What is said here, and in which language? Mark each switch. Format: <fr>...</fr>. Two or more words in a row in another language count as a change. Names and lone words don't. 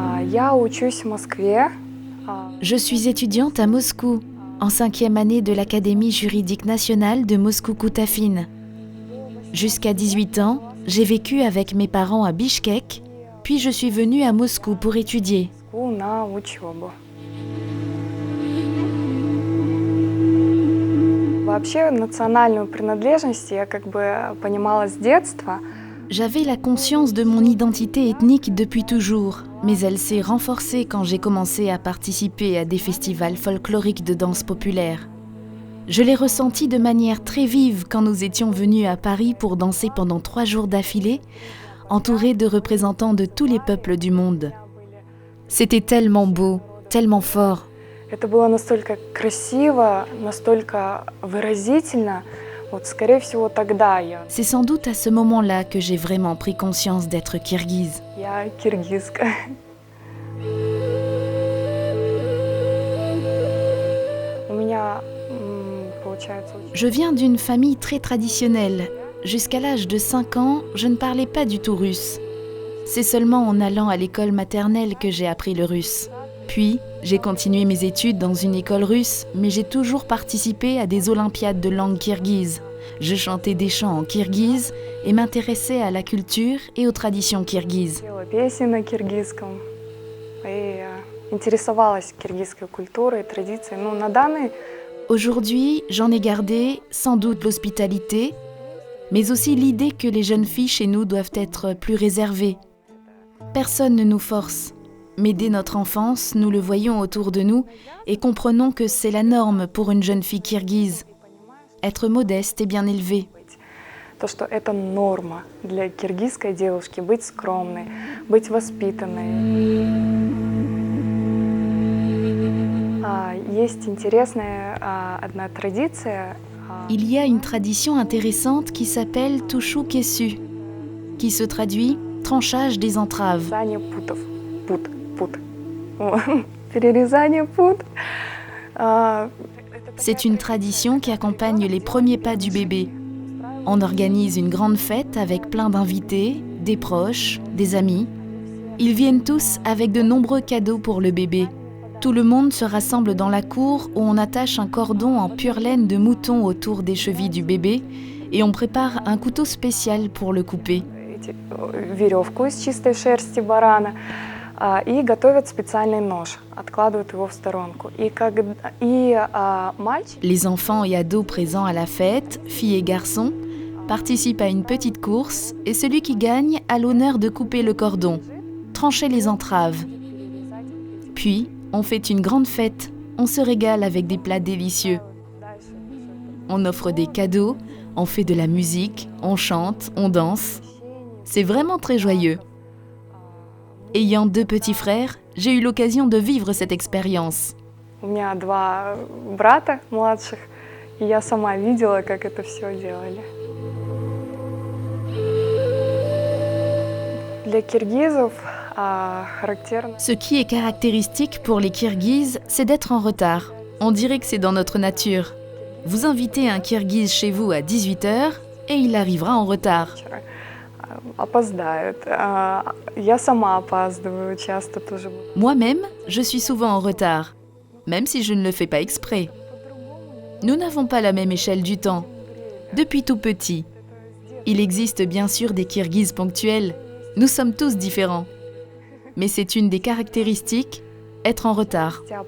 <ru>Я учусь в Москве.</ru> <fr>Je suis étudiante à Moscou, en 5e année de l'Académie juridique nationale de Moscou-Koutafine. Jusqu'à 18 ans, j'ai vécu avec mes parents à Bichkek, puis je suis venue à Moscou pour étudier.</fr> <ru>На учебу. Вообще национальную принадлежность я как бы понимала с детства.</ru> <fr>J'avais la conscience de mon identité ethnique depuis toujours, mais elle s'est renforcée quand j'ai commencé à participer à des festivals folkloriques de danse populaire. Je l'ai ressenti de manière très vive quand nous étions venus à Paris pour danser pendant 3 jours d'affilée, entourés de représentants de tous les peuples du monde. C'était tellement beau, tellement fort.</fr> <ru>Это было настолько красиво, настолько выразительно. Вот, скорее всего, тогда я.</ru> <fr>C'est sans doute à ce moment-là que j'ai vraiment pris conscience d'être kirghize.</fr> <ru>Я киргизка. У меня, получается...</ru> <fr>Je viens d'une famille très traditionnelle. Jusqu'à l'âge de 5 ans, je ne parlais pas du tout russe. C'est seulement en allant à l'école maternelle que j'ai appris le russe. Puis, j'ai continué mes études dans une école russe, mais j'ai toujours participé à des olympiades de langue kirghize. Je chantais des chants en kirghize et m'intéressais à la culture et aux traditions kirghizes.</fr> <ru>Пела песни на киргизском и интересовалась киргизской культурой, традицией. Ну, на данный...</ru> <fr>Aujourd'hui, j'en ai gardé sans doute l'hospitalité, mais aussi l'idée que les jeunes filles chez nous doivent être plus réservées. Personne ne nous force, mais dès notre enfance, nous le voyons autour de nous et comprenons que c'est la norme pour une jeune fille kirghize. Être modeste et bien élevée.</fr> <ru>То, что это норма для киргизской девушки быть скромной, быть воспитанной. Есть интересная одна традиция.</ru> <fr>Il y a une tradition intéressante qui s'appelle Tushu Kesu, qui se traduit tranchage des entraves.</fr> <ru>Перерезание путов. Пут. Перерезание пут.</ru> <fr>C'est une tradition qui accompagne les premiers pas du bébé. On organise une grande fête avec plein d'invités, des proches, des amis. Ils viennent tous avec de nombreux cadeaux pour le bébé. Tout le monde se rassemble dans la cour où on attache un cordon en pure laine de mouton autour des chevilles du bébé et on prépare un couteau spécial pour le couper.</fr> <ru>Веревку из чистой шерсти барана и готовят специальный нож, откладывают его в сторонку.</ru> <fr>Les enfants et ados présents à la fête, filles et garçons, participent à une petite course et celui qui gagne a l'honneur de couper le cordon, trancher les entraves. Puis, on fait une grande fête, on se régale avec des plats délicieux. On offre des cadeaux, on fait de la musique, on chante, on danse. C'est vraiment très joyeux. Ayant 2 petits frères, j'ai eu l'occasion de vivre cette expérience.</fr> <ru>У меня 2 брата младших, и я сама видела, как это все делали. Для киргизов характерно.</ru> <fr>Ce qui est caractéristique pour les Kirghizes, c'est d'être en retard. On dirait que c'est dans notre nature. Vous invitez un Kirghize chez vous à 18h et il arrivera en retard.</fr> <ru>Опоздают. Я сама опаздываю часто тоже.</ru> <fr>Moi-même, je suis souvent en retard, même si je ne le fais pas exprès. Nous n'avons pas la même échelle du temps. Depuis tout petit. Il existe bien sûr des Kirghizes ponctuels. Nous sommes tous différents. Mais c'est une des caractéristiques, être en retard.</fr>